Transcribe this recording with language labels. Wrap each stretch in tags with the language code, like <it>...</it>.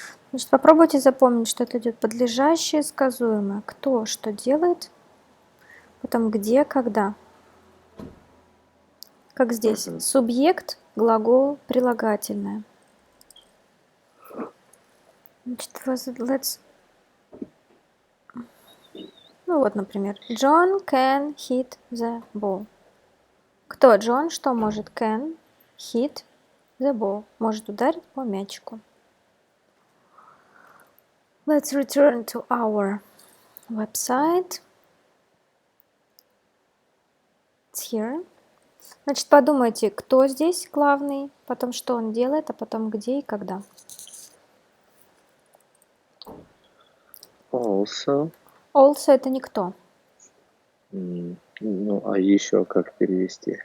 <ru>Значит, попробуйте запомнить, что это идет подлежащее, сказуемое. Кто что делает, потом где, когда. как здесь. Субъект, глагол, прилагательное.</ru> <en>Значит, let's...</en> <ru>Ну вот, например,</ru> <en>John can hit the ball.</en> <ru>Кто Джон? Что может?</ru> <en>Can hit the ball.</en> <ru>Может ударить по мячику.</ru> <en>Let's return to our website. It's here.</en> <ru>Значит, подумайте, кто здесь главный, потом что он делает, а потом где и когда.</ru> <en>Also.</en> <ru>Also это никто. Ну, а еще как перевести?</ru>